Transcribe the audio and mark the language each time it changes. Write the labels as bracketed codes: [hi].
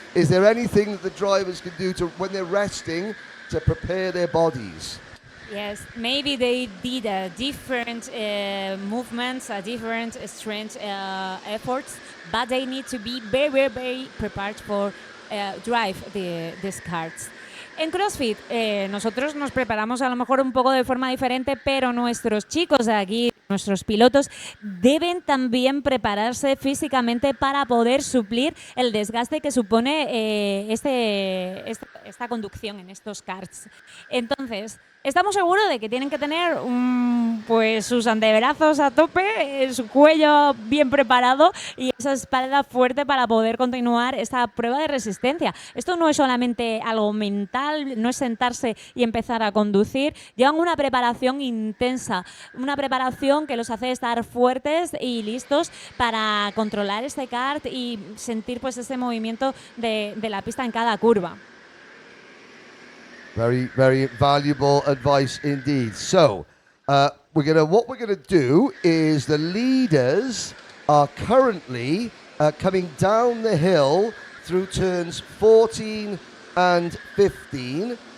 [en] Is there anything that the drivers can do to, when they're resting, to prepare their bodies? Yes, maybe they did different movements, different strength efforts, but they need to be very, very, very prepared for drive these karts. [es] En CrossFit nosotros nos preparamos a lo mejor un poco de forma diferente, pero nuestros chicos de aquí, nuestros pilotos, deben también prepararse físicamente para poder suplir el desgaste que supone esta conducción en estos karts. Entonces, estamos seguros de que tienen que tener pues sus antebrazos a tope, su cuello bien preparado y esa espalda fuerte para poder continuar esta prueba de resistencia. Esto no es solamente algo mental, no es sentarse y empezar a conducir. Llevan una preparación intensa, una preparación que los hace estar fuertes y listos para controlar este kart y sentir pues ese movimiento de la pista en cada curva. [en] Very, very valuable advice indeed. So, what we're gonna do is the leaders are currently coming down the hill through turns 14 and 15.